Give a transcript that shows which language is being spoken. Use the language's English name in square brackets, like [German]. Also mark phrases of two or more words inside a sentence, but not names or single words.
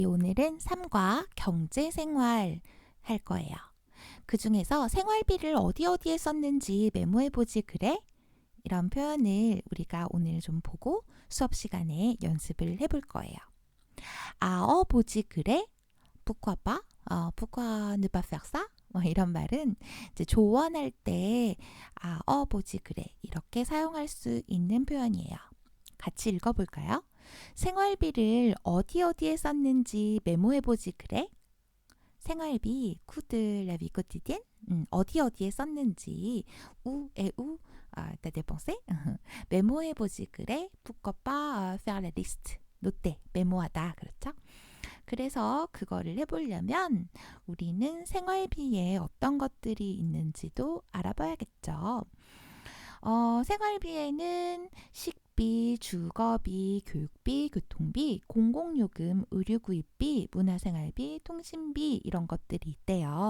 [Korean] 오늘은 삶과 경제생활 할 거예요. 그 중에서 생활비를 어디에 썼는지 메모해보지 그래? 이런 표현을 우리가 오늘 좀 보고 수업 시간에 연습을 해볼 거예요. 보지 그래? [French] Pourquoi pas? Pourquoi ne pas faire ça? [Korean] 뭐 이런 말은 이제 조언할 때 보지 그래 이렇게 사용할 수 있는 표현이에요. 같이 읽어볼까요? 생활비를 어디에 썼는지 메모해보지 그래? 생활비, [French] coût de la vie quotidienne [Korean] 어디에 썼는지 [French] où euh t'as dépensé [Korean] 메모해보지 그래? [French] Pourquoi pas faire la liste? [Korean] 노트, 메모하다 그렇죠? 그래서 그거를 해보려면 우리는 생활비에 어떤 것들이 있는지도 알아봐야겠죠. 생활비에는 식비, 주거비, 교육비, 교통비, 공공요금, 의료구입비, 문화생활비, 통신비 이런 것들이 있대요.